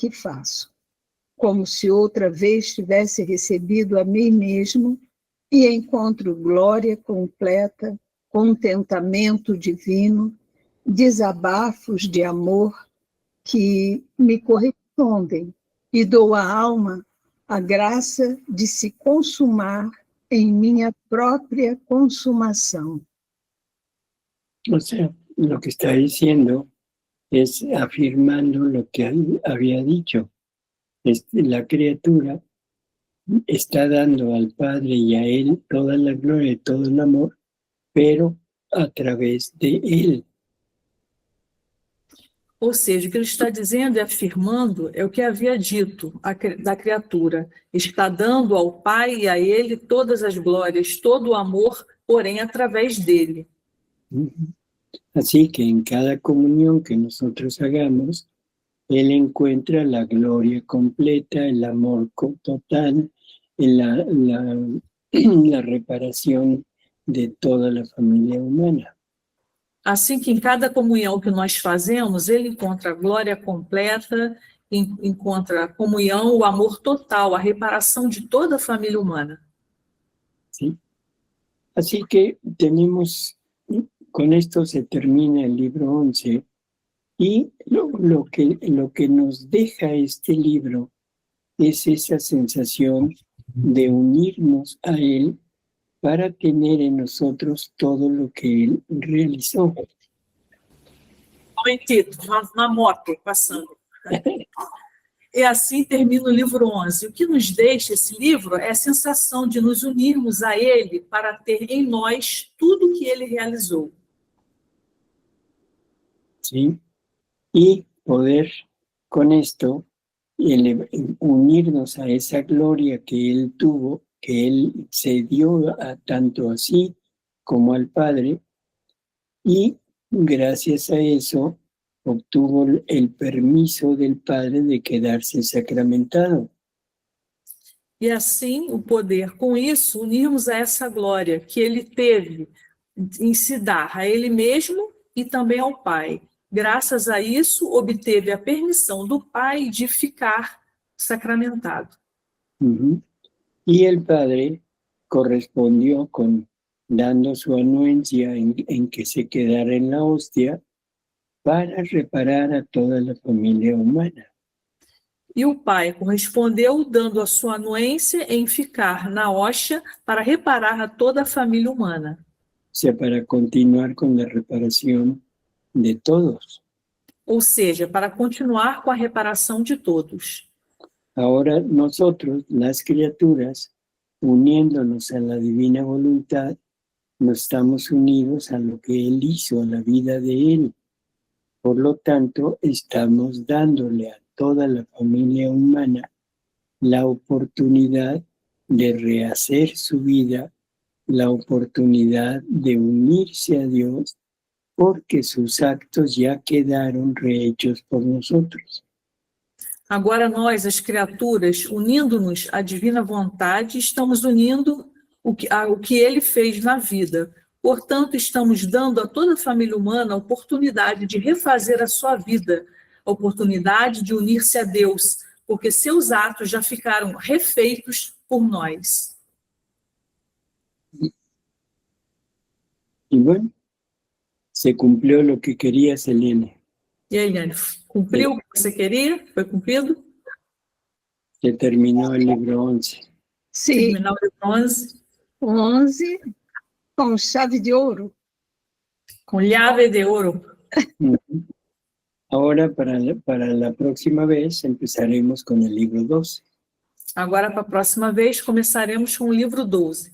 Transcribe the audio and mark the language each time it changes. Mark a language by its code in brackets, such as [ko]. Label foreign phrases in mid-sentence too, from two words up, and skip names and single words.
[pt] que faço, como se outra vez tivesse recebido a mim mesmo e encontro glória completa, contentamento divino, desabafos de amor que me correspondem e dou à alma a graça de se consumar em minha própria consumação. [es] O sea, lo que está diciendo es afirmando lo que había dicho. La criatura está dando al Padre y a Él toda la gloria y todo el amor, pero a través de Él. [pt] Ou seja, o que ele está dizendo e afirmando é o que havia dito da criatura. Está dando ao Pai e a Ele todas as glórias, todo o amor, porém através dele. [es] Así que en cada comunión que nosotros hagamos, Él encuentra la gloria completa, el amor total, la reparación de toda la familia humana. [pt] Assim que em cada comunhão que nós fazemos, ele encontra a glória completa, encontra a comunhão, o amor total, a reparação de toda a família humana. [es] ¿Sí? Así que tenemos, con esto se termina el libro 11, y lo que nos deja este libro es esa sensación de unirnos a Él para tener en nosotros todo lo que Él realizó. Momentito, [pt] uma moto passando. E assim termina o livro 11. O que nos deixa esse livro é a sensação de nos unirmos a Ele para ter em nós tudo o que Ele realizou. [es] ¿Sí? Y poder con esto unirnos a esa gloria que Él tuvo, que Él se dio tanto a sí como al Padre, y gracias a eso obtuvo el permiso del Padre de quedarse sacramentado. [pt] E assim, o poder, com isso, unirmos a essa glória que Ele teve em se dar a Ele mesmo e também ao Pai. Graças a isso, obteve a permissão do Pai de ficar sacramentado. [es] Y el Padre correspondió con dando su anuencia en que se quedara en la hostia para reparar a toda la familia humana. [pt] E o pai correspondeu dando a sua anuência em ficar na hóstia para reparar a toda a família humana. [es] O sea, para continuar con la reparación de todos. [pt] Ou seja, para continuar com a reparação de todos. [es] Ahora nosotros, las criaturas, uniéndonos a la divina voluntad, nos estamos unidos a lo que Él hizo, a la vida de Él. Por lo tanto, estamos dándole a toda la familia humana la oportunidad de rehacer su vida, la oportunidad de unirse a Dios, porque sus actos ya quedaron rehechos por nosotros. [pt] Agora nós, as criaturas, unindo-nos à divina vontade, estamos unindo o que Ele fez na vida. Portanto, estamos dando a toda a família humana a oportunidade de refazer a sua vida, a oportunidade de unir-se a Deus, porque seus atos já ficaram refeitos por nós. [es] Y bueno, se cumplió lo que quería Selene. [pt] E aí, Eliane, cumpriu o que você queria? Foi cumprido? [es] Se terminó el libro 11. [pt] Sim, Terminar o livro 11, 11, com chave de ouro. com llave de ouro. [es] Ahora, para la próxima vez, empezaremos con el libro 12. [pt] Agora, para a próxima vez, começaremos com o livro 12.